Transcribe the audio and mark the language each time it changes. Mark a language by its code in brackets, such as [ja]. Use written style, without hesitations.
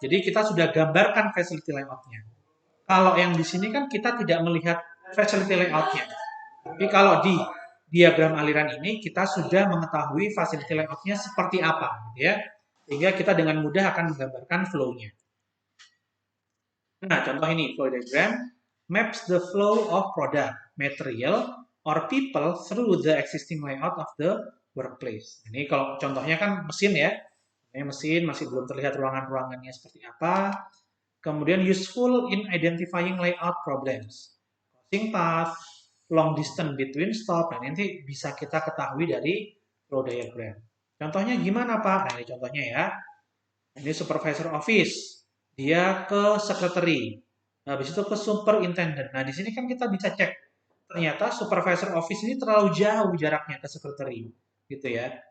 [id] Jadi kita sudah gambarkan facility layoutnya. Kalau yang di sini kan kita tidak melihat facility layoutnya. Tapi kalau di diagram aliran ini kita sudah mengetahui facility layoutnya seperti apa, gitu ya. Sehingga kita dengan mudah akan menggambarkan flow-nya. Nah, contoh ini, [en] flow diagram maps the flow of product, material, or people through the existing layout of the workplace. [id] Ini kalau contohnya kan mesin ya. Ini mesin masih belum terlihat ruangan-ruangannya seperti apa. [en] Kemudian useful in identifying layout problems. Crossing path, long distance between stop. [id] Nah, nanti bisa kita ketahui dari flow diagram. Contohnya gimana, Pak? Nah, ini contohnya ya. Ini supervisor office. Dia ke secretary. Habis itu ke superintendent. Nah, di sini kan kita bisa cek. Ternyata supervisor office ini terlalu jauh jaraknya ke secretary. Gitu ya.